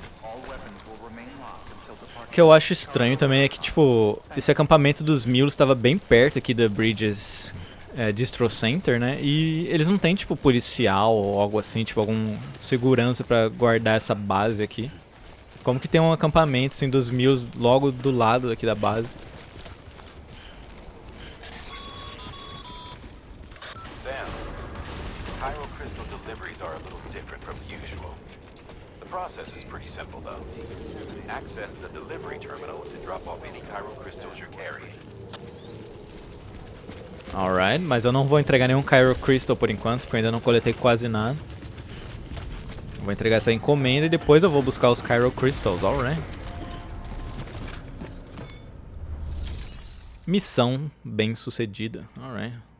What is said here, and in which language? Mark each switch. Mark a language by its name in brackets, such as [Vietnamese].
[English] All weapons will remain locked until the [Portuguese] O que eu acho estranho também é que, tipo, esse acampamento dos mules estava bem perto aqui da Bridges Distro Center, né? E eles não têm, tipo, policial ou algo assim, tipo, algum segurança pra guardar essa base aqui. Como que tem um acampamento, assim, dos mules logo do lado aqui da base? [English] Sam, Cairo crystal deliveries are a little different from usual. The process is pretty simple, though. Access the delivery terminal to drop off any Cairo crystals you're carrying. [Portuguese] Alright, mas eu não vou entregar nenhum Cairo Crystal por enquanto, porque eu ainda não coletei quase nada. Vou entregar essa encomenda e depois eu vou buscar os Cairo Crystals, alright. Missão bem sucedida, alright.